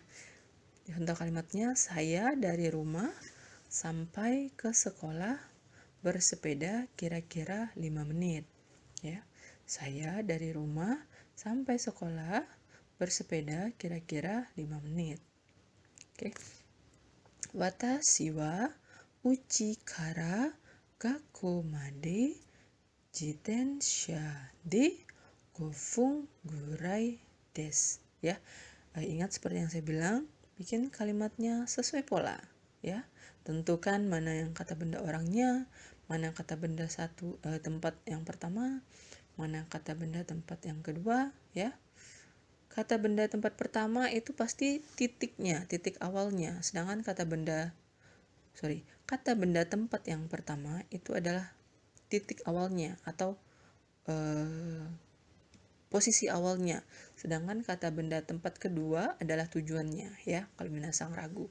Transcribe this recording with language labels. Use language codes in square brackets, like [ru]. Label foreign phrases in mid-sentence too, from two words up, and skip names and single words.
[id] Contoh kalimatnya, saya dari rumah sampai ke sekolah bersepeda kira-kira 5 menit, ya. Saya dari rumah sampai sekolah bersepeda kira-kira 5 menit. Oke. [ja] 私は家から学校まで自転車で5分ぐらいです, ya. [id] Ingat seperti yang saya bilang, bikin kalimatnya sesuai pola, ya. Tentukan mana yang kata benda orangnya, mana kata benda tempat yang pertama, mana kata benda tempat yang kedua, ya. Kata benda tempat pertama itu pasti titiknya, titik awalnya, sedangkan kata benda tempat yang pertama itu adalah titik awalnya atau posisi awalnya, sedangkan kata benda tempat kedua adalah tujuannya, ya, kalau minasang ragu.